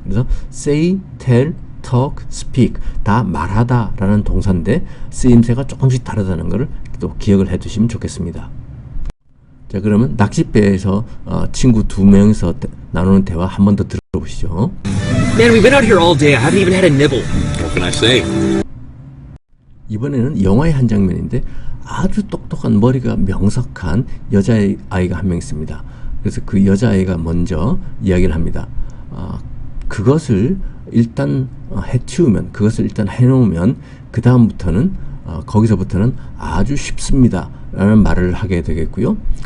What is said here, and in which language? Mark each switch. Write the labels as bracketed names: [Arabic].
[Korean] 그래서 say, tell, talk, speak 다 말하다 라는 동사인데 쓰임새가 조금씩 다르다는 것을 또 기억을 해 두시면 좋겠습니다. 자, 그러면 낚싯배에서 친구 두 명이서 나누는 대화 한 번 더 들어보시죠. [English] Man, we've been out here all day. I haven't even had a nibble. What can I say? [Korean] 이번에는 영화의 한 장면인데 아주 똑똑한 머리가 명석한 여자아이가 한 명 있습니다. 그래서 그 여자아이가 먼저 이야기를 합니다. 그것을 일단 해치우면 그것을 일단 해놓으면 그 다음부터는 거기서부터는 아주 쉽습니다 라는 말을 하게 되겠고요.